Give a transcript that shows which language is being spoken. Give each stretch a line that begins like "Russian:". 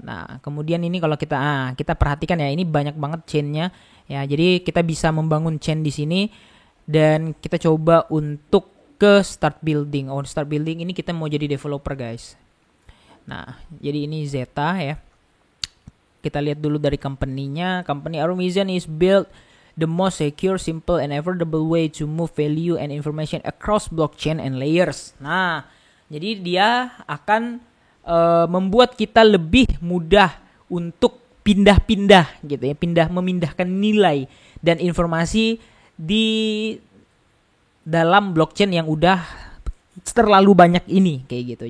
Indonesian: Nah, kemudian ini kalau kita perhatikan ya, ini banyak banget chainnya ya. Jadi kita bisa membangun chain di sini dan kita coba untuk ke start building. Start building ini kita mau jadi developer, guys. Nah, jadi ini Zeta ya. Kita lihat dulu dari company-nya.
English: Company Our Mission is built the most secure, simple and affordable way to move value and information across blockchain and layers.
Indonesian: Nah, jadi dia akan membuat kita lebih mudah untuk pindah-pindah gitu ya, memindahkan nilai dan informasi di dalam blockchain yang udah terlalu banyak ini kayak gitu.